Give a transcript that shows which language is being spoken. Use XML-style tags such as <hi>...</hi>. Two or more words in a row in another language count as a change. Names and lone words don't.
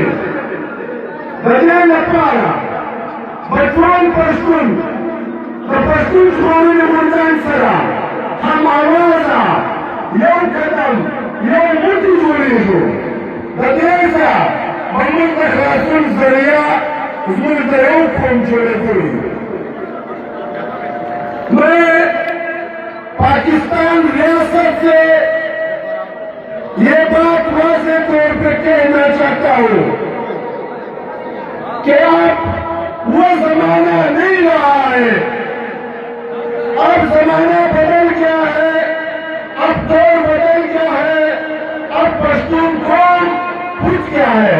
<ps>د دې لپاره به ټول پښتون د پښتون ژغورنې غورځنګ سره هم اوازه یو قدم یو موټی جوړېږو. د دې ځایه به موږ د خلاصون ذریعه زموږ د یو قوم جوړېدلي.</ps> <ur>میں پاکستان ریاست سے یہ بات واضح طور پہ کہنا چاہتا ہوں کہ اب وہ زمانہ نہیں رہا ہے، اب زمانہ بدل گیا ہے، اب دور بدل گیا ہے، اب پشتون قوم پھٹ گیا ہے.</ur>